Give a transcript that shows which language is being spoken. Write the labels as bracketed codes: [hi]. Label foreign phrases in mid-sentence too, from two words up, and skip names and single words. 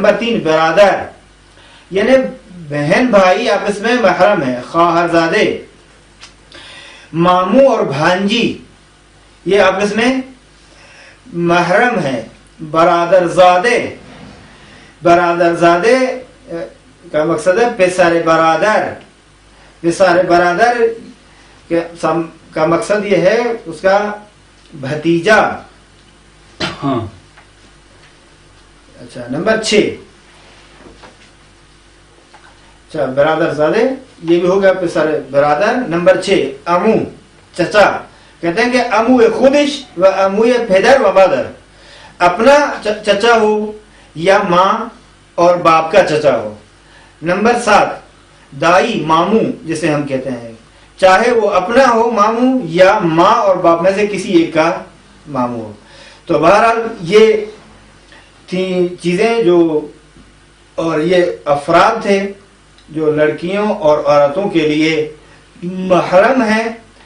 [ur] نمبر 3 برادر، یعنی بہن بھائی آپس میں محرم ہے، خواہرزادے، ماموں اور بھانجی یہ آپس میں محرم ہے. برادرزادے، برادرزادے کا مقصد ہے [fa] پسر برادر، پسر برادر [ur] کا مقصد یہ ہے اس کا بھتیجا. ہاں. اچھا، نمبر 6 اچھا برادر زادے یہ بھی ہو گیا [fa] پسر برادر. [ur] نمبر 6 امو، چچا، کہتے ہیں کہ [fa] امو خودش و امو پدر و مادر، [ur] اپنا چچا ہو یا ماں اور باپ کا چچا ہو. نمبر 7 دائی، ماموں جسے ہم کہتے ہیں، چاہے وہ اپنا ہو ماموں یا ماں اور باپ میں سے کسی ایک کا ماموں ہو. تو بہرحال یہ تین چیزیں جو اور یہ افراد تھے جو لڑکیوں اور عورتوں کے لیے محرم ہیں.